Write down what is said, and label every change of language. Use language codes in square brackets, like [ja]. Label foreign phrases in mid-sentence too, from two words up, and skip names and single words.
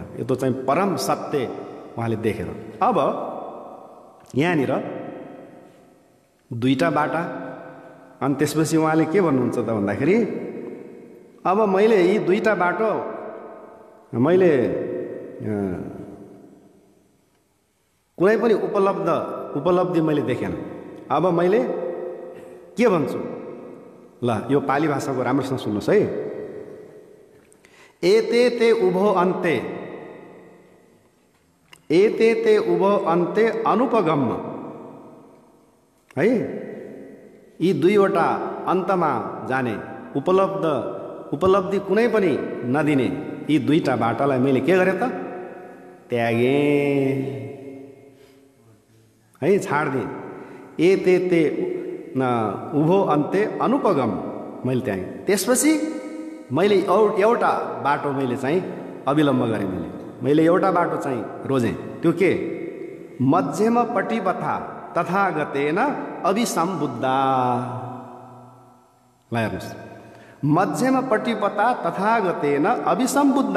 [ne] यो त चाहिँ परम सत्य उहाँले देखेर। अब यहाँनिर दुईटा बाटा अनि त्यसपछि उहाँले के भन्नुहुन्छ त भन्दाखेरि अब मैले यी दुईटा बाटो मैले कुनै पनि उपलब्धि मैले देखेन। अब मैले के भन्छु ल, यो पाली भाषाको राम्रोसँग सुन्नुहोस् है। [pi] एते ते उभो अन्ते, एते ते उभो अन्ते अनुपगम्य है। [ne] यी दुईवटा अन्तमा जाने उपलब्धि कुनै पनि नदिने यी दुईटा बाटालाई मैले के गरेँ त त्यागेँ है, छाड्दिएँ। [pi] एते ते उभो अन्ते अनुपगम [ne] मैले त्यागेँ। त्यसपछि मैले एउटा बाटो मैले चाहिँ अविलम्ब गरेँ। मैले एउटा बाटो चाहिँ रोजेँ। त्यो के? [pi] मध्यम पटिपथा तथागतेन अभिसम्बुद्धा। [ne] ल हेर्नुहोस्, [pi] मध्यम पटिपथा तथागतेन अभिसम्बुद्धा।